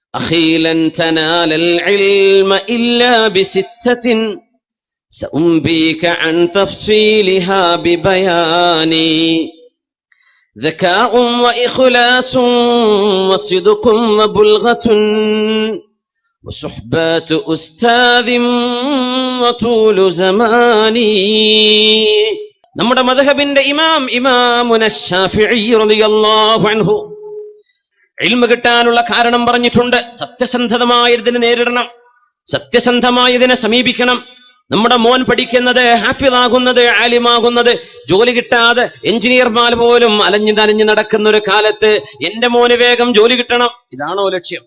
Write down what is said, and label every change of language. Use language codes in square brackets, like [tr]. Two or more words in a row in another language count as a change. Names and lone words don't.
[ar] أخي لن تنال العلم إلا بستة سأنبيك عن تفصيلها ببياني ذكاء وإخلاص وصدق وبلغة وصحبات أستاذ وطول زماني. [ml] നമ്മുടെ മദ്ഹബിന്റെ ഇമാമുന ശാഫിഈ [ar] رضي الله عنه [ml] ഇൽമ കിട്ടാനുള്ള കാരണം പറഞ്ഞിട്ടുണ്ട്. സത്യസന്ധമായ ഇതിനെ നേരിടണം, സത്യസന്ധമായ ഇതിനെ സമീപിക്കണം. നമ്മുടെ മോൻ പഠിക്കുന്നത്, ഹാഫിളാകുന്നത്, ആലിമാകുന്നത് ജോലി കിട്ടാതെ എഞ്ചിനീയർമാർ പോലും അലഞ്ഞു നടക്കുന്ന ഒരു കാലത്ത് എന്റെ മോന് വേഗം ജോലി കിട്ടണം, ഇതാണോ ലക്ഷ്യം?